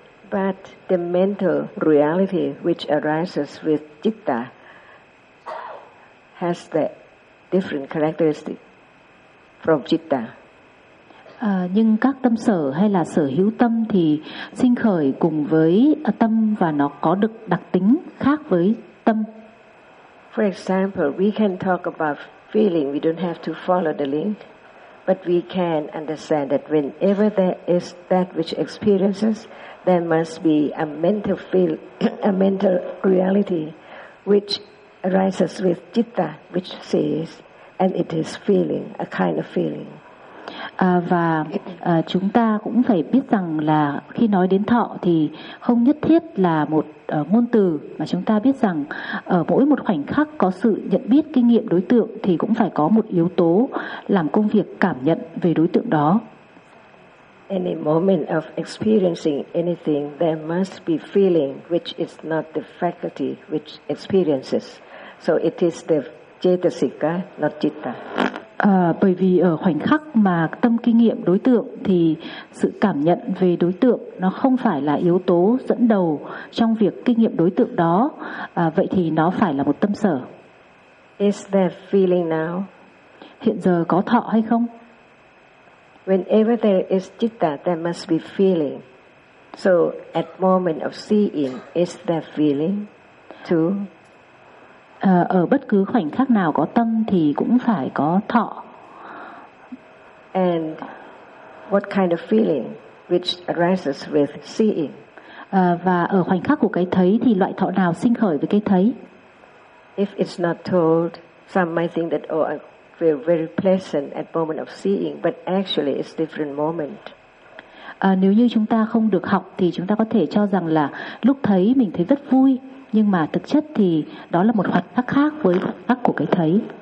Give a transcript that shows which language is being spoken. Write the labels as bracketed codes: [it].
[en] But the mental reality which arises with citta has the different characteristic from citta. [vi] Nhưng các tâm sở hay là sở hữu tâm thì sinh khởi cùng với tâm và nó có được đặc tính khác với tâm. [en] For example, we can talk about feeling, we don't have to follow the link, but we can understand that whenever there is that which experiences, there must be a mental feel, a mental reality which arises with citta, which says, and it is feeling, a kind of feeling. [vi] Và chúng ta cũng phải biết rằng là khi nói đến thọ thì không nhất thiết là một ngôn từ, mà chúng ta biết rằng ở mỗi một khoảnh khắc có sự nhận biết kinh nghiệm đối tượng thì cũng phải có một yếu tố làm công việc cảm nhận về đối tượng đó. [en] Any moment of experiencing anything, there must be feeling which is not the faculty which experiences. So it is the cetasika, not citta. [vi] Bởi vì ở khoảnh khắc mà tâm kinh nghiệm đối tượng thì sự cảm nhận về đối tượng nó không phải là yếu tố dẫn đầu trong việc kinh nghiệm đối tượng đó. Vậy thì nó phải là một tâm sở. [en] Is there feeling now? [vi] Hiện giờ có thọ hay không? [en] Whenever there is citta, there must be feeling. So at moment of seeing, is there feeling too? [vi] Ở bất cứ khoảnh khắc nào có tâm thì cũng phải có thọ. [en] And what kind of feeling which arises with seeing? [vi] Và ở khoảnh khắc của cái thấy thì loại thọ nào sinh khởi với cái thấy? [en] If it's not told, some might think that oh, I feel very pleasant at moment of seeing, but actually it's different moment. [vi] Nếu như chúng ta không được học thì chúng ta có thể cho rằng là lúc thấy mình thấy rất vui. Nhưng mà thực chất thì đó là một khoảnh khắc khác với khoảnh khắc của cái thấy.